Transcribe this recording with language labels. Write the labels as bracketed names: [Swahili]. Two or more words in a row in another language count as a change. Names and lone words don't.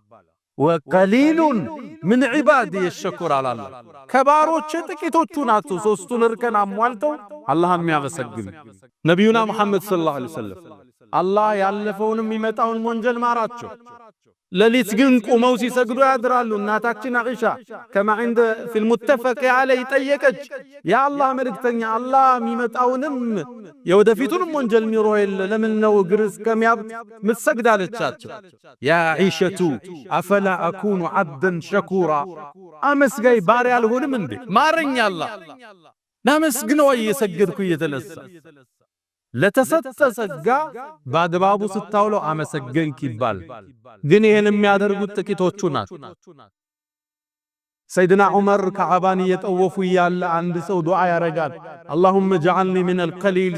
[Arabic] وقليل من عبادي الشكور [Amharic] አላለ። ከባሮች ጥቂቶቹ ናቸው ሶስቱን እርከን አሟልተው አላህን የሚያመሰግኑ። ነቢዩና መሐመድ [Arabic] صلى الله عليه وسلم [Amharic] አላህ ያለፈውንም የሚመጣውን ወንጀል ማራቸው። ለሊት ግን ቆመው ሲሰግዱ ያድራሉ። እናታችን አኢሻ [Arabic] كما عند في المتفق عليه [Amharic] ጠየቀች፣ የአላህ መልእክተኛ አላህ የሚመጣውንም የወደፊቱንም ወንጀል ሚሮህ ለምን ነው እግር እስከሚያብጥ ምትሰግድ አለቻቸው። [Arabic] يا عائشة أفلا أكون عبدا شكورا [Amharic] አመስጋይ ባሪያ አልሆንም እንዴ? ማረኝ አላህ ናመስግነው እየሰገድኩ እየተነሳ ለተሰጠ ጸጋ በአግባቡ ስታውለው አመሰገንክ ይባል። ግን ይሄን የሚያደርጉት ጥቂቶቹ ናቸው። ሰይድና ዑመር ከዓባን እየጠወፉ ያለ አንድ ሰው ዱዓ ያረጋል። [Arabic] اللهم اجعلني من القليل